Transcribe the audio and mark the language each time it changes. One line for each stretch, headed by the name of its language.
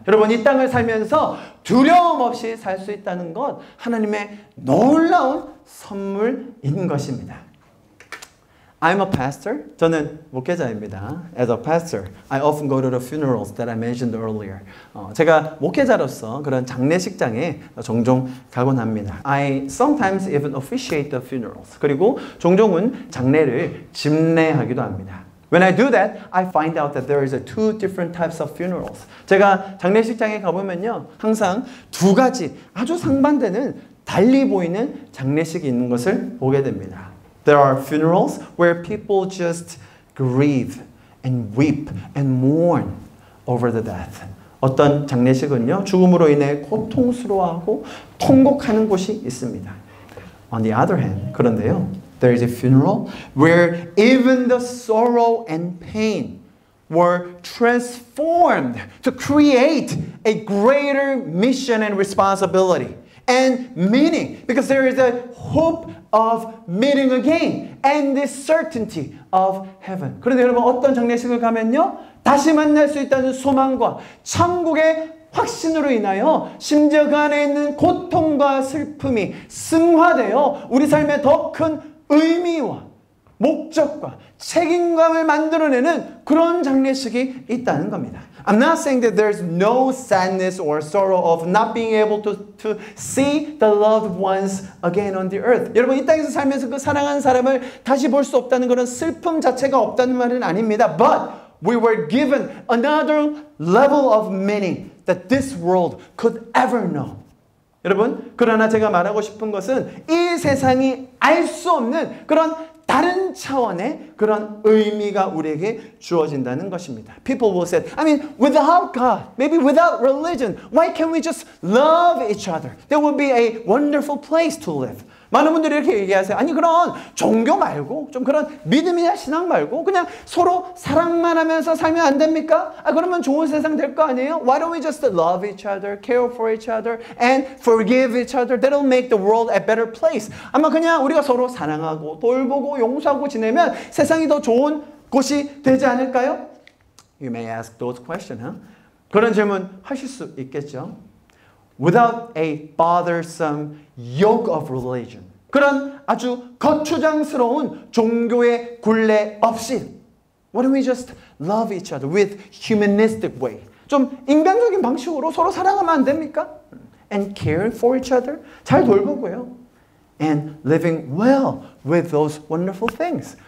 Korean: 여러분, 이 땅을 살면서 두려움 없이 살 수 있다는 것, 하나님의 놀라운 선물인 것입니다.
English: I'm a pastor.
Korean: 저는 목회자입니다.
English: As a pastor, I often go to the funerals that I mentioned earlier.
Korean: 제가 목회자로서 그런 장례식장에 종종 가곤 합니다.
English: I sometimes even officiate the funerals.
Korean: 그리고 종종은 장례를 집례하기도 합니다.
English: When I do that, I find out that there is two different types of funerals.
Korean: 제가 장례식장에 가보면요, 항상 두 가지 아주 상반되는 달리 보이는 장례식이 있는 것을 보게 됩니다.
English: There are funerals where people just grieve and weep and mourn over the death.
Korean: 어떤 장례식은요, 죽음으로 인해 고통스러워하고 통곡하는 곳이 있습니다.
English: On the other hand,
Korean: 그런데요,
English: there is a funeral where even the sorrow and pain were transformed to create a greater mission and responsibility and meaning, because there is a hope of meeting again and the certainty of heaven.
Korean: 그런데 여러분, 어떤 장례식을 가면요, 다시 만날 수 있다는 소망과 천국의 확신으로 인하여 심지어 그 안에 있는 고통과 슬픔이 승화되어 우리 삶에 더 큰 의미와 목적과 책임감을 만들어내는 그런 장례식이 있다는 겁니다.
English: I'm not saying that there's no sadness or sorrow of not being able to see the loved ones again on the earth.
Korean: 여러분, 이 땅에서 살면서 그 사랑하는 사람을 다시 볼 수 없다는 그런 슬픔 자체가 없다는 말은 아닙니다.
English: But we were given another level of meaning that this world could ever know.
Korean: 여러분, 그러나 제가 말하고 싶은 것은 이 세상이 알 수 없는 그런 다른 차원의 그런 의미가 우리에게 주어진다는 것입니다.
English: People will say, I mean, without God, maybe without religion, why can't we just love each other? That would be a wonderful place to live.
Korean: 많은 분들이 이렇게 얘기하세요. 아니, 그런 종교 말고, 좀 그런 믿음이나 신앙 말고 그냥 서로 사랑만 하면서 살면 안 됩니까? 그러면 좋은 세상 될 거 아니에요?
English: Why don't we just love each other, care for each other, and forgive each other? That'll make the world a better place.
Korean: 아마 그냥 우리가 서로 사랑하고 돌보고 용서하고 지내면 세상이 더 좋은 곳이 되지 않을까요?
English: You may ask those questions, huh?
Korean: 그런 질문 하실 수 있겠죠.
English: Without a bothersome yoke of religion.
Korean: 그런 아주 거추장스러운 종교의 굴레 없이
English: Why don't we just love each other with humanistic way?
Korean: 좀 인간적인 방식으로 서로 사랑하면 안 됩니까?
English: And care for each other.
Korean: 잘 돌보고요.
English: And living well with those wonderful things.